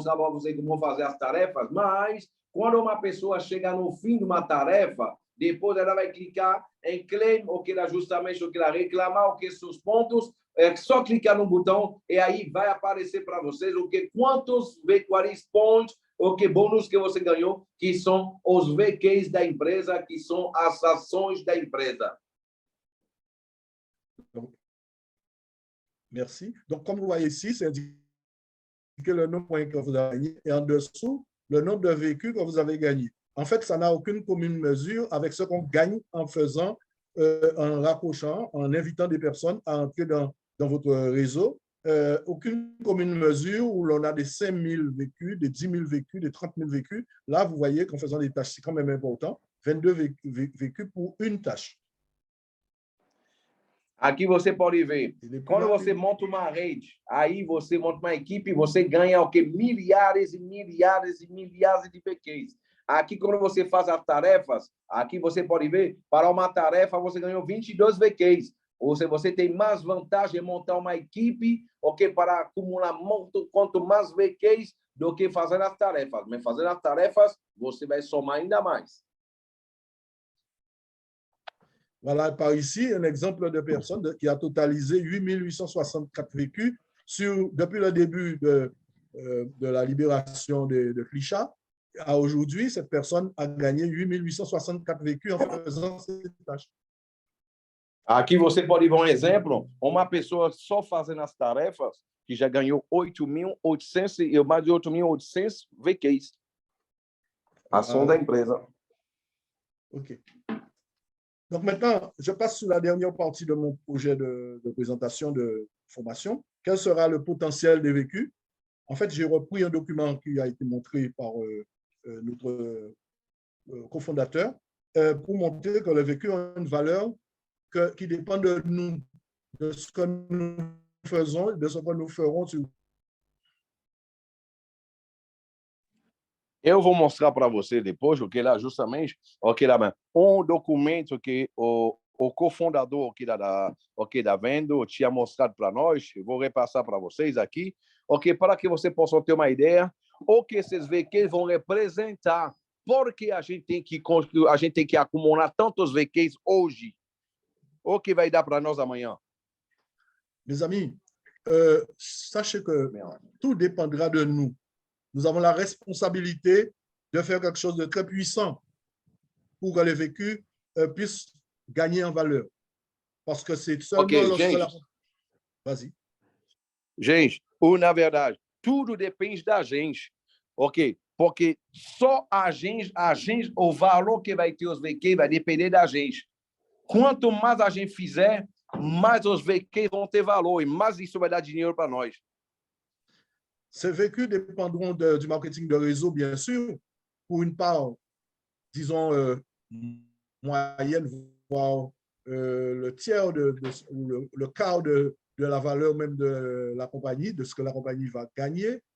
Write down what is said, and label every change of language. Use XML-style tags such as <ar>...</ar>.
<pt>vocês como fazer as tarefas, mas quando uma pessoa chega no fim de uma tarefa, depois ela vai clicar em claim, justamente reclamar, seus pontos, é só clicar no botão e aí vai aparecer para vocês quantos VQs points, bônus que você ganhou, que são os VQs da empresa, que são as ações da empresa.</pt> <fr>Merci. Donc, comme vous voyez ici, c'est indiqué le nombre de points que vous avez gagné et en dessous, le nombre de vécus que vous avez gagné. En fait, ça n'a aucune commune mesure avec ce qu'on gagne en faisant, en raccrochant, en invitant des personnes à entrer dans dans votre réseau, aucune commune mesure où l'on a des 5 000 vécus, des 10 000 vécus, des 30 000 vécus. Là, vous voyez qu'en faisant des tâches, c'est quand même important. 22 vécus pour une tâche.</fr> <pt>Aqui você pode ver, Ele é quando você monta uma rede, aí você monta uma equipe, você ganha o quê? Milhares e milhares e milhares de VQs. Aqui, quando você faz as tarefas, aqui você pode ver, para uma tarefa você ganhou 22 VQs. Ou seja, você tem mais vantagem em montar uma equipe, ok, para acumular quanto mais VQs do que fazer as tarefas. Mas fazendo as tarefas, você vai somar ainda mais.</pt> <fr>Voilà, par ici, un exemple de personne qui a totalisé 8 864 vécus depuis le début de la libération de Clichat. À aujourd'hui, cette personne a gagné 8 864 vécus en faisant ces tâches.</fr> <pt>Aqui você pode ver um exemplo, uma pessoa só fazendo as tarefas, que já ganhou 8.800 e mais de 8.800 VQs. Ação da empresa. OK.</pt> <fr>Donc maintenant, je passe sur la dernière partie de mon projet de présentation de formation. Quel sera le potentiel des vécus? En fait, j'ai repris un document qui a été montré par notre cofondateur pour montrer que les vécus ont une valeur qui dépend de nous, de ce que nous faisons, de ce que nous ferons.</fr> <pt>Eu vou mostrar para você depois, o que lá justamente, ok, lá, documento que o cofundador aqui da Vendo tinha mostrado para nós. Eu vou repassar para vocês aqui, ok, para que você possa ter uma ideia o que esses VQs vão representar, porque a gente tem que acumular tantos VQs hoje, o que vai dar para nós amanhã.</pt> <fr>Mes amis, sachez que tout dépendra de nous. Nous avons la responsabilité de faire quelque chose de très puissant pour que les vécus puissent gagner en valeur. Parce que c'est seulement lorsque Vas-y.</fr> <pt>Gente, na verdade, tudo depende da gente, ok? Porque só a gente, o valor que vai ter os VQs vai depender da gente. Quanto mais a gente fizer, mais os VQs vão ter valor e mais isso vai dar dinheiro para nós.</pt> <fr>Ces vécus dépendront du marketing de réseau, bien sûr, pour une part, disons, moyenne, voire le tiers ou le quart de la valeur même de la compagnie, de ce que la compagnie va gagner.</fr>